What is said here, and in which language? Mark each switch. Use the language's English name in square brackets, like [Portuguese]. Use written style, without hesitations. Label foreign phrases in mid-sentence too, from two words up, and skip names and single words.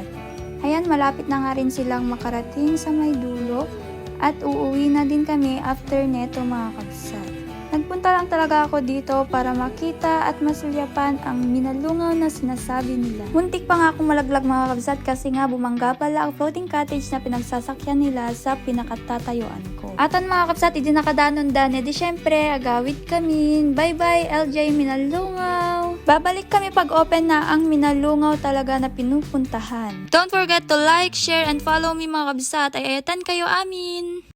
[Filipino] Ayan, malapit na nga rin silang makarating sa may dulo at uuwi na din kami after neto mga kabsat. Nagpunta lang talaga ako dito para makita at masulyapan ang Minalungaw na sinasabi nila. Muntik pa nga akong malaglag mga kabsat kasi nga bumangga pala ang [English] floating cottage [Filipino] na pinagsasakyan nila sa pinakatatayuan ko. [Iloko] Atan mga kabsat, hindi nakadanon dane, di syempre agawid kami. [English] Bye bye LJ Minalungaw! [Filipino] Babalik kami pag open na ang Minalungaw talaga na pinupuntahan. [English] Don't forget to like, share, and follow me [Filipino] mga kabsat. [Iloko] Ay ayatan kayo amin!